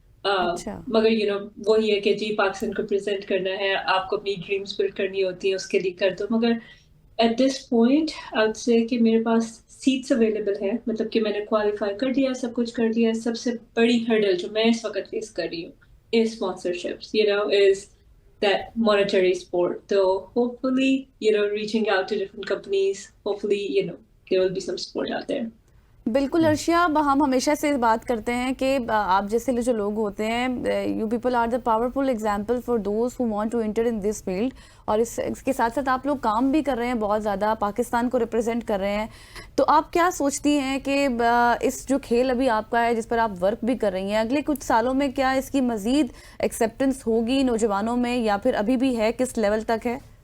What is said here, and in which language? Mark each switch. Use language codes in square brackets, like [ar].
[hi] मगर वही है कि जी पाकिस्तान को प्रेजेंट करना है, आपको अपनी ड्रीम्स बिल्ड करनी होती है, उसके लिए कर दो। मगर [en] at this point I would say [hi] कि मेरे पास सीट्स अवेलेबल है, मतलब कि मैंने क्वालिफाई कर दिया, सब कुछ कर दिया। सबसे बड़ी हर्डल जो मैं इस वक्त फेस कर रही हूँ is sponsorships, [en] Is that monetary support. So hopefully, reaching out to different companies, hopefully, there will be some support out there. [hi] बिल्कुल अर्शिया, हम हमेशा से बात करते हैं कि आप जैसे जो लोग होते हैं, [en] You people are the powerful example for those who want to enter in this field. [hi] और इसके साथ साथ आप लोग काम भी कर रहे हैं, बहुत ज़्यादा पाकिस्तान को रिप्रेजेंट कर रहे हैं। तो आप क्या सोचती हैं कि इस जो खेल अभी आपका है, जिस पर आप वर्क भी कर रही हैं, अगले कुछ सालों में क्या इसकी मज़ीद एक्सेप्टेंस होगी नौजवानों में, या फिर अभी भी है, किस लेवल तक है?